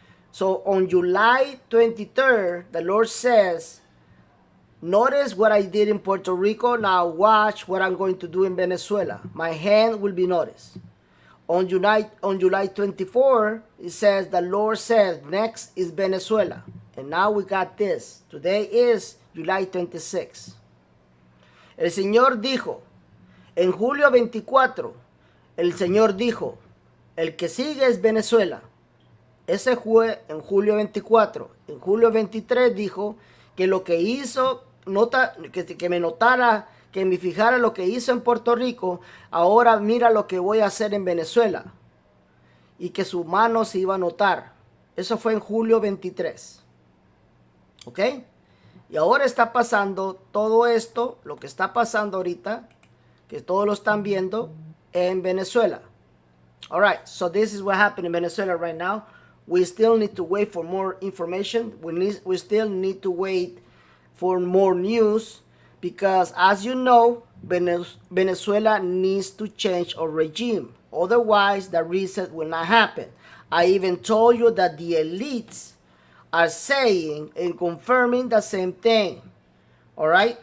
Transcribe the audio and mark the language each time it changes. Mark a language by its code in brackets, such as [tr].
[en] So on July 23rd, the Lord says, notice what I did in Puerto Rico. Now watch what I'm going to do in Venezuela. My hand will be noticed. On July 24, it says, the Lord says, next is Venezuela. And now we got this. Today is July 26. [es] El Señor dijo, en julio 24, el Señor dijo, el que sigue es Venezuela. Ese fue en julio 24. En julio 23 dijo que lo que hizo, que me notara, que me fijara lo que hizo en Puerto Rico, ahora mira lo que voy a hacer en Venezuela. Y que su mano se iba a notar. Eso fue en julio 23. ¿Ok? Y ahora está pasando todo esto, lo que está pasando ahorita, que todos lo están viendo, en Venezuela. [en] All right, so this is what happened in Venezuela right now. We still need to wait for more information. We still need to wait for more news because, as you know, Venezuela needs to change a regime. Otherwise, the reset will not happen. I even told you that the elites are saying and confirming the same thing. All right?